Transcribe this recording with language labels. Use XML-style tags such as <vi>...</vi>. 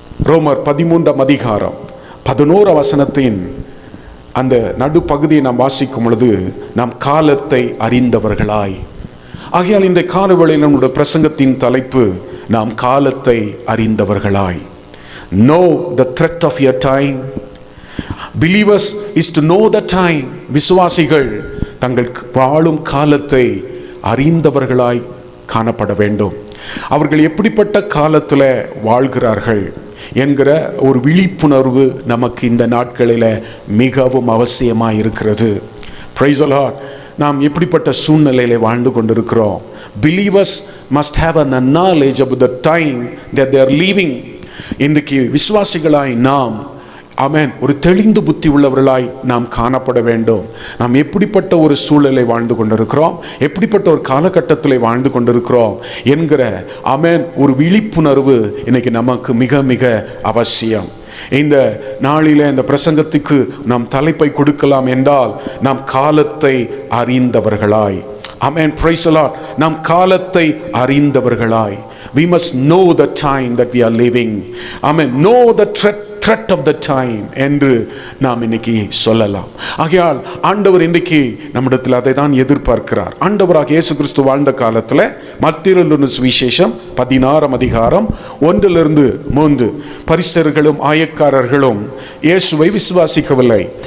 <ta>ரோமர் 13ஆம் அதிகாரம் 11 வசனத்தின் அந்த நடுப்பகுதியை நாம் வாசிக்கும் பொழுது, நாம் காலத்தை அறிந்தவர்களாய். ஆகையால் இந்த காலவேளையில் நம்முடைய பிரசங்கத்தின் தலைப்பு, நாம் காலத்தை அறிந்தவர்களாய்.</ta> <en>Know the threat of your time. Believers is to know the time.</en> <ta>விசுவாசிகள் தங்கள் வாழும் காலத்தை அறிந்தவர்களாய் காணப்பட வேண்டும். அவர்கள் எப்படிப்பட்ட காலத்தில் வாழ்கிறார்கள் என்கிற ஒரு விழிப்புணர்வு நமக்கு இந்த நாட்களில் மிகவும் அவசியமாக இருக்கிறது.</ta> <en>Praise the Lord.</en> <ta>நாம் எப்படிப்பட்ட சூழ்நிலையில் வாழ்ந்து கொண்டிருக்கிறோம்.</ta> <en>Believers must have a knowledge about the time that they are living.</en> <ta>இன்றைக்கு விசுவாசிகளாய் நாம், ஆமென், ஒரு தெளிந்த புத்தி உள்ளவர்களாய் நாம் காணப்பட வேண்டும். நாம் எப்படிப்பட்ட ஒரு சூழலை வாழ்ந்து கொண்டிருக்கிறோம், எப்படிப்பட்ட ஒரு காலகட்டத்தில் வாழ்ந்து கொண்டிருக்கிறோம் என்கிற, ஆமென், ஒரு விழிப்புணர்வு இன்னைக்கு நமக்கு மிக மிக அவசியம். இந்த நாளிலே இந்த பிரசங்கத்துக்கு நாம் தலைப்பை கொடுக்கலாம் என்றால், நாம் காலத்தை அறிந்தவர்களாய்.</ta> <en>ஆமென். Praise the Lord.</en> <ta>நாம் காலத்தை அறிந்தவர்களாய்.</ta> <en>We must know the time that we are living. Amen. Know the threat threat of the time</en> <ta>என்று நாம் இன்னைக்கு சொல்லலாம். ஆகையால் ஆண்டவர் இன்னைக்கு நம்மிடத்தில் அதை தான் எதிர்பார்க்கிறார். ஆண்டவராக இயேசு கிறிஸ்து வாழ்ந்த காலத்தில் மத்தேயு எழுதின சுவிசேஷம் 16 அதிகாரம் 1-3 பரிசேயர்களும் ஆயக்காரர்களும் இயேசுவை விசுவாசிக்கவில்லை.</ta>